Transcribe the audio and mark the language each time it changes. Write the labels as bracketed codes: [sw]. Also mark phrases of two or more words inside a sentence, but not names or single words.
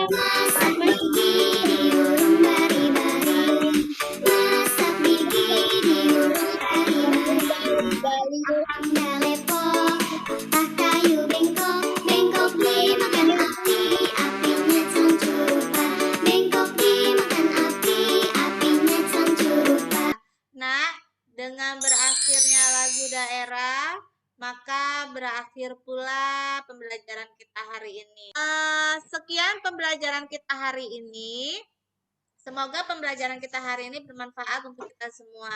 [id] Masak gigi diurung bari-bari, masak gigi diurung bari-bari. Mangga lepok, kayu bengkok, bengkok dimakan api, apinya sancurupan. Bengkok dimakan api, apinya sancurupan. Nah, dengan berakhirnya lagu daerah, maka berakhir pula pembelajaran kita hari ini. Sekian pembelajaran kita hari ini. Semoga pembelajaran kita hari ini bermanfaat untuk kita semua.